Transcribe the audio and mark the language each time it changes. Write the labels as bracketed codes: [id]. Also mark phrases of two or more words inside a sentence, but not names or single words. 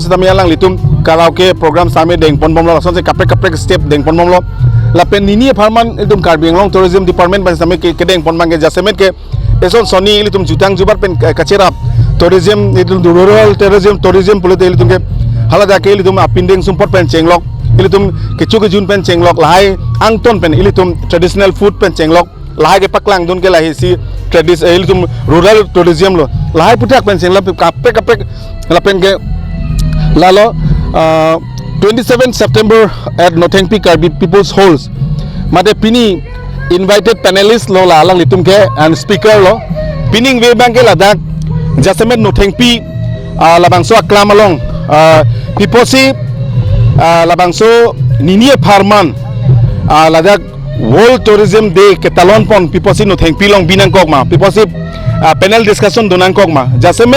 [mjw] se tami alang litum [en] karaoke program [mjw] same deng pon bomlo lason se kaprek step deng pon bomlo lapen nini apharman itum Carving Long Tourism Department pen same ke deng pon mangge jasemet ke eson soni litum jutang jubar pen kacerap tourism itum [en] rural tourism [mjw] polite litum ke halada ke ilitum apindeng sumpot pen chenglok ilitum kechu ke jun pen chenglok lahai angton pen ilitum [en] traditional food [mjw] pen chenglok lahai ke paklang dun ke lahi si ilitum [en] rural tourism [mjw] lo lahai putak pen chenglok kaprek lapen ke lalo 27 September at Nothengpi Karbi People's Halls mate pini [en] invited panelists [mjw] lo la alang litum ke [en] and speaker [mjw] lo pining we bang ke ladak jasemet Nothengpi labangso aklamalong piposi labangso nini apharman ladak World Tourism Day ketalon pon piposi Nothengpi long binangkok ma piposi [en] panel discussion [mjw] donangkok ma jasemet